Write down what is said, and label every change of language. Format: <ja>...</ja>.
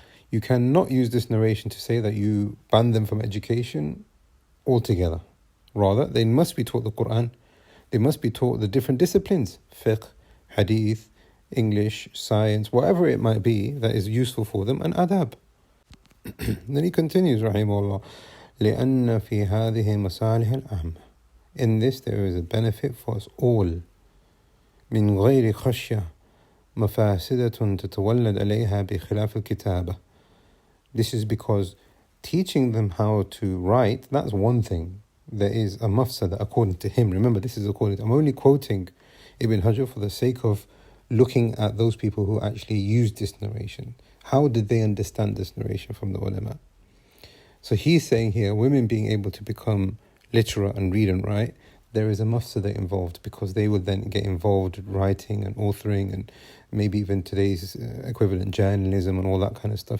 <en>You cannot use this narration to say that you ban them from education altogether. Rather, they must be taught the Quran. They must be taught the different disciplines, fiqh, hadith, English, science, whatever it might be that is useful for them, and adab. Then he continues,</en> <ar>rahimahullah, لأن في هذه مصالح العامة.</ar> <en>In this there is a benefit for us all.</en> <ar>من غير خشية مفاسدة تتولد عليها بخلاف الكتابة.</ar> <en>This is because teaching them how to write, that's one thing. There is a mafsada according to him. Remember, this is according to, I'm only quoting Ibn Hajar for the sake of looking at those people who actually used this narration. How did they understand this narration from the ulama? So he's saying here, women being able to become literate and read and write, there is a mafsada involved, because they would then get involved with writing and authoring and maybe even today's equivalent journalism and all that kind of stuff.</en>